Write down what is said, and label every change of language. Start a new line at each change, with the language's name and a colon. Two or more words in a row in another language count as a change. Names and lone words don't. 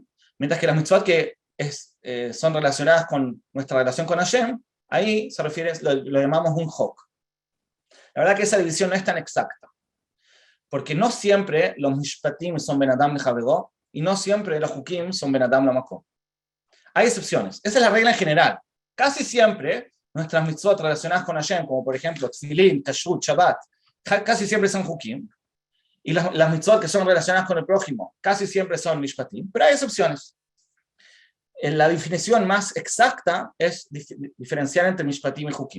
Spanish: Mientras que las mitzvot que son relacionadas con nuestra relación con Hashem, ahí se refiere, lo llamamos un hok. La verdad que esa división no es tan exacta, porque no siempre los mishpatim son
Hebrew: בין אדם לחברו
Spanish: y no siempre los hukim son
Hebrew: בין אדם למקום.
Spanish: Hay excepciones, esa es la regla en general. Casi siempre nuestras mitzvot relacionadas con Hashem, como por ejemplo tefilín, kashrut, shabbat, casi siempre son hukim, y las mitzvot que son relacionadas con el prójimo casi siempre son mishpatim, pero hay excepciones. La definición más exacta es diferenciar entre mishpatim y hukim.